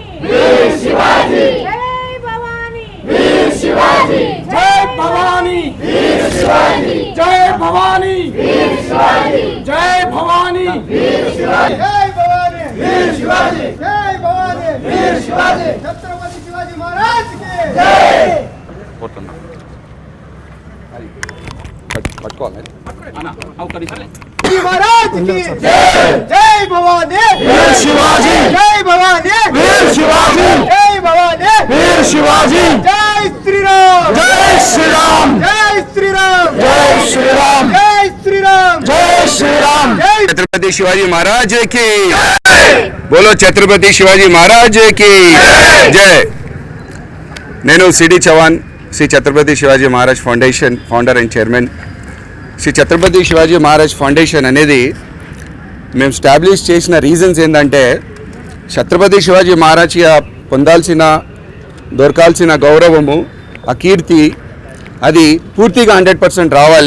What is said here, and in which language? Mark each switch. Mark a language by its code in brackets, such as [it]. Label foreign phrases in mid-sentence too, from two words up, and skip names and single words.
[hi] वीर शिवाजी जय भवानी वीर शिवाजी जय भवानी वीर शिवाजी जय भवानी वीर शिवाजी जय भवानी वीर शिवाजी जय भवानी वीर शिवाजी जय भवानी वीर शिवाजी छत्रपति शिवाजी महाराज की जय शिवाजी महाराज की जय जय भवानी वीर शिवाजी जय भवानी वीर शिवाजी जय भवानी वीर शिवाजी जय श्री राम जय श्री राम जय श्री राम जय श्री राम जय श्री राम जय श्री राम जय छत्रपति शिवाजी महाराज की बोलो छत्रपति शिवाजी महाराज की जय [te] నేను సిడి చవాన్ శ్రీ ఛత్రపతి శివాజీ మహారాజ్ ఫౌండేషన్ [en] founder and chairman. [te] శ్రీ ఛత్రపతి శివాజీ మహారాజ్ ఫౌండేషన్ అనేది మేము స్టాబ్లిష్ చేసిన రీజన్స్ ఏంటంటే ఛత్రపతి శివాజీ మహారాజ్కి పొందాల్సిన దొరకాల్సిన గౌరవము ఆ కీర్తి అది పూర్తిగా 100% రావాలి.